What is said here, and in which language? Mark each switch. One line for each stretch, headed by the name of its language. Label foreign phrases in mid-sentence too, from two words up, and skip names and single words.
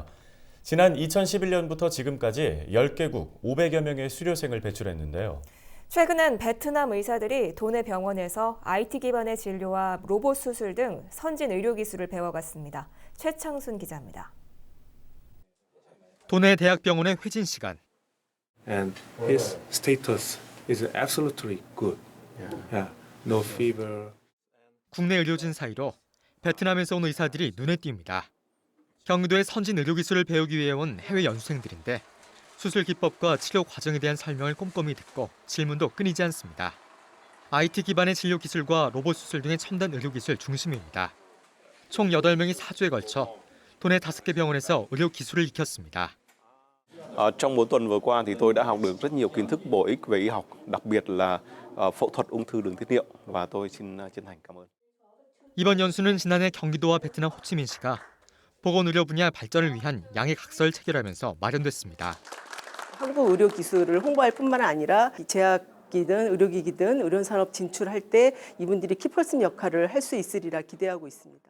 Korean: 지난 2011년부터 지금까지 10개국 500여 명의 수료생을 배출했는데요. 최근엔 베트남 의사들이 도내 병원에서 IT 기반의 진료와 로봇 수술 등 선진 의료기술을 배워갔습니다. 최창순 기자입니다. 도내 대학병원의 회진 시간.
English: And his status is absolutely good. Yeah, no fever.
Korean: 국내 의료진 사이로 베트남에서 온 의사들이 눈에 띕니다. 경기도의 선진 의료기술을 배우기 위해 온 해외 연수생들인데 수술 기법과 치료 과정에 대한 설명을 꼼꼼히 듣고 질문도 끊이지 않습니다. IT 기반의 진료 기술과 로봇 수술 등의 첨단 의료기술 중심입니다. 총 8명이 4주에 걸쳐 도내 5개 병원에서 의료 기술을 익혔습니다.
Vietnamese: Trong mỗi tuần vừa qua thì tôi đã học được rất nhiều kiến thức bổ ích về y học, đặc biệt là phẫu thuật ung thư đường tiết niệu và tôi xin chân thành cảm ơn.
Korean: 이번 연수는 지난해 경기도와 베트남 호치민시가 보건의료 분야 발전을 위한 양해 각서를 체결하면서 마련됐습니다. 한국 의료 기술을 홍보할 뿐만 아니라 제약기든 의료기기든 의료산업 진출할 때 이분들이 키퍼슨 역할을 할 수 있으리라 기대하고 있습니다.